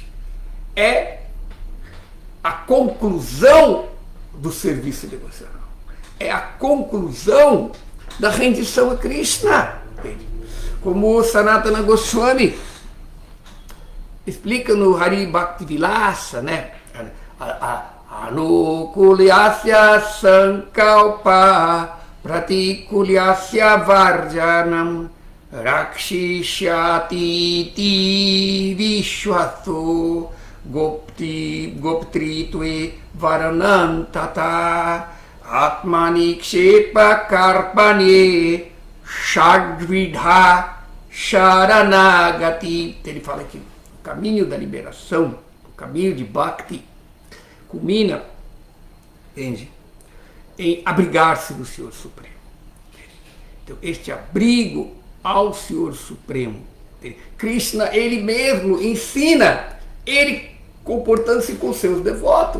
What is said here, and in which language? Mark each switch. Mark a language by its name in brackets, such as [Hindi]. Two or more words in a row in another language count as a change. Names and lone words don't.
[Portuguese] É a conclusão do serviço devocional. É a conclusão da rendição a Krishna. Entende? Como o Sanatana Goswami explica no Hari Bhakti Vilasa, né? [Sanskrit] Anukulyasya sankalpa pratikulyasya varjanam rakshishyati vishwato goptritve varanam tata atmani kshepa karpanye shadvidha sharanagati. [Portuguese] Ele fala que o caminho da liberação, o caminho de Bhakti, culmina, entende, em abrigar-se no Senhor Supremo. Então, este abrigo ao Senhor Supremo, entende? Krishna, ele mesmo ensina, ele comportando-se com seus devotos.